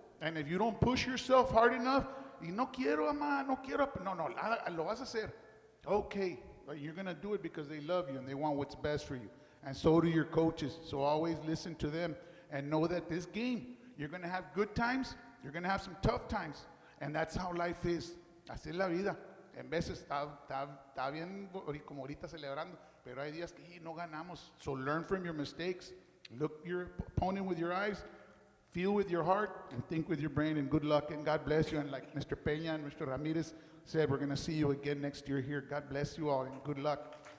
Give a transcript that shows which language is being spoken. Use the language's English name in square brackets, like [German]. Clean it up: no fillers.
[English] And if you don't push yourself hard enough, [Spanish] y no quiero, ama, no quiero, no, lo vas a hacer. [English] Okay, but you're going to do it because they love you and they want what's best for you. And so do your coaches. So always listen to them and know that this game, you're going to have good times, you're going to have some tough times. And that's how life is. [Spanish] Así es la vida. En veces está bien como ahorita celebrando, pero hay días que no ganamos. [English] So learn from your mistakes. Look your opponent with your eyes, feel with your heart, and think with your brain, and good luck, and God bless you. And like Mr. Peña and Mr. Ramirez said, we're going to see you again next year here. God bless you all, and good luck.